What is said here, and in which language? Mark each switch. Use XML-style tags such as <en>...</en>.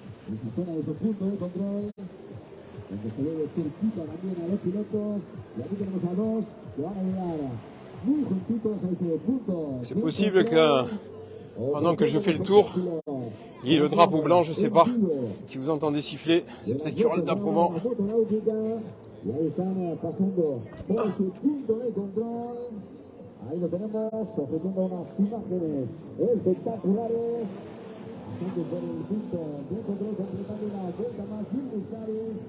<es>Esa zona de su punto de control, donde se ve cerquita también a los pilotos, y aquí tenemos a dos que van a llegar muy juntitos a ese punto.</es> <fr>C'est possible que pendant que je fais le tour, il y ait le drapeau blanc, je sais pas. Si vous entendez siffler, c'est peut-être qu'il y aura le drapeau blanc.</fr> <es>Y ahí están pasando por su punto de control. Ahí lo tenemos, ofreciendo unas imágenes espectaculares. Pasando por el punto de control, completando la vuelta más Mulcari.</es>